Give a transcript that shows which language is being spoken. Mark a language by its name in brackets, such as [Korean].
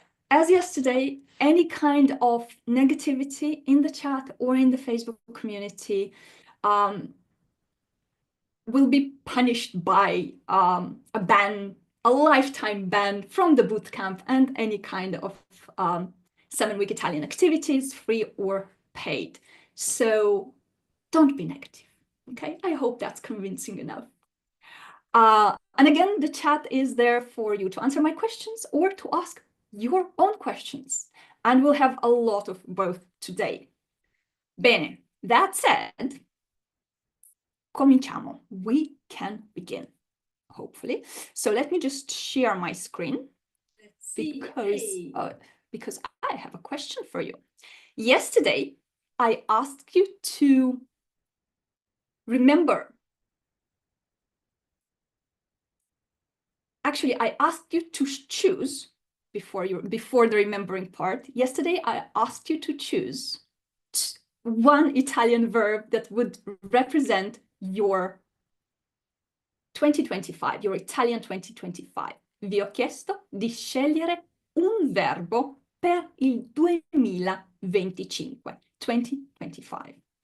[English] As yesterday, any kind of negativity in the chat or in the Facebook community will be punished by a ban, a lifetime ban from the bootcamp and any kind of 7-week Italian activities, free or paid. So don't be negative, okay? I hope that's convincing enough. And again, the chat is there for you to answer my questions or to ask your own questions. And we'll have a lot of both today. [Italian] Bene, [English] that said, [Italian] cominciamo. [English] We can begin, hopefully. So let me just share my screen because I have a question for you. Yesterday, I asked you to remember. Actually, I asked you to choose before the remembering part. Yesterday, I asked you to choose one Italian verb that would represent your 2025, your Italian 2025. [Italian] Vi ho chiesto di scegliere un verbo per il 2025, 2025.